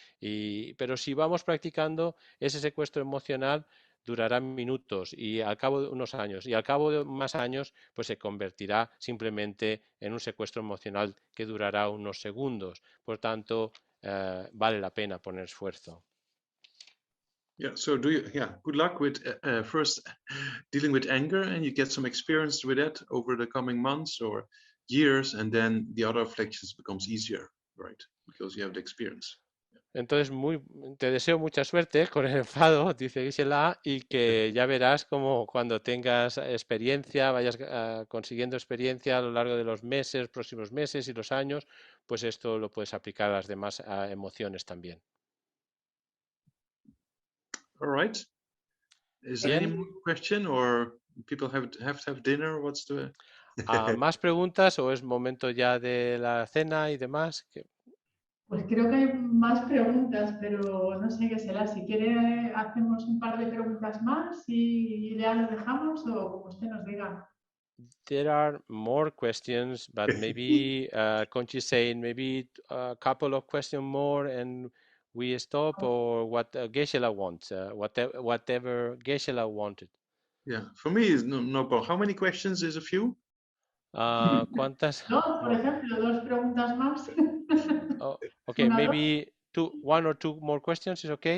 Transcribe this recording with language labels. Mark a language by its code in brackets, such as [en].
[es] Pero si vamos practicando, ese secuestro emocional durará minutos, y al cabo de unos años, y al cabo de más años, pues se convertirá simplemente en un secuestro emocional que durará unos segundos. Por tanto, vale la pena poner esfuerzo. [en] Yeah, so good luck with first dealing with anger, and you get some experience with that over the coming months or years, and then the other afflictions becomes easier, right? Because you have the experience. Entonces, te deseo mucha suerte con el enfado, dice Gisela, y que ya verás como cuando tengas experiencia, vayas consiguiendo experiencia a lo largo de los meses, próximos meses y los años, pues esto lo puedes aplicar a las demás emociones también. All right. Is there any more question, or people have to have dinner? What's the... [es] ¿Más preguntas o es momento ya de la cena y demás? Pues creo que hay más preguntas, pero no sé qué será. Si quiere, hacemos un par de preguntas más y ya lo dejamos, o como usted nos diga. [en] There are more questions, but maybe Conchi saying maybe a couple of questions more, and we stop or what Geshe-la wants, whatever Geshe-la wanted. Yeah, for me is no problem. How many questions is a few? [es] ¿Cuántas? Dos, por ejemplo, dos preguntas más. [en] Oh, okay, [es] Una, [en] maybe one or two more questions is okay,